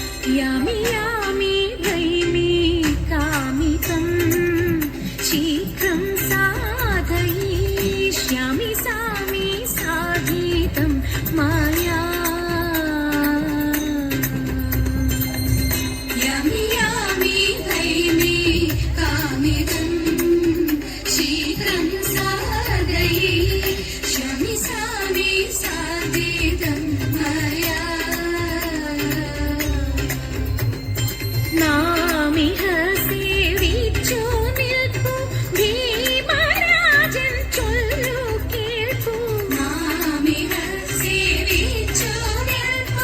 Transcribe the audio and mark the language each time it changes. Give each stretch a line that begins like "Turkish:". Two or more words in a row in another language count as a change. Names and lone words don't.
Sanskrit: यामि यामि वैमि कामितं शीघ्रं साधयिष्यामि सामि साधितं मया यामि यामि वैमि कामितं शीघ्रं साधयिष्यामि सामि साधितं मया
Malayalam: നാമിഹ സേവിച്ചു നിൽപ്പു ഭീമരാജൻ ചൊല്ലു കേൾപ്പു നാമിഹ സേവിച്ചു നിൽപ്പു